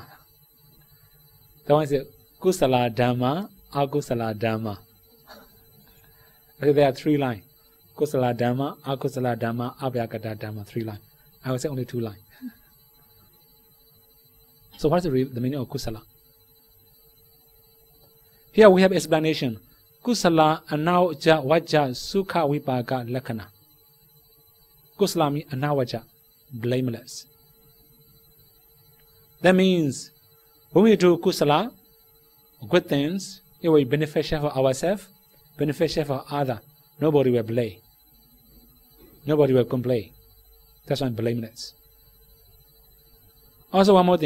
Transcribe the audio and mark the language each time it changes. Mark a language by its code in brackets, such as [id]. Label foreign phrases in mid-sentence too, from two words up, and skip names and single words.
[en] The one is [pi] Kusala Dhamma, Akusala Dhamma. [en] Okay, there are 3 lines. [pi] Kusala Dhamma, Akusala Dhamma, Abhyagata Dhamma, 3 lines. [en] I will say only 2 lines. So what is the meaning of Kusala? Here we have explanation. [pi] Kusala anavaja vaja sukha vipaga lakkhana. [en] Kusala means anavaja, blameless. That means when we do kusala, good things, it will be beneficial for ourselves, beneficial for others. Nobody will blame. Nobody will complain. That's why blameless. Also one more thing.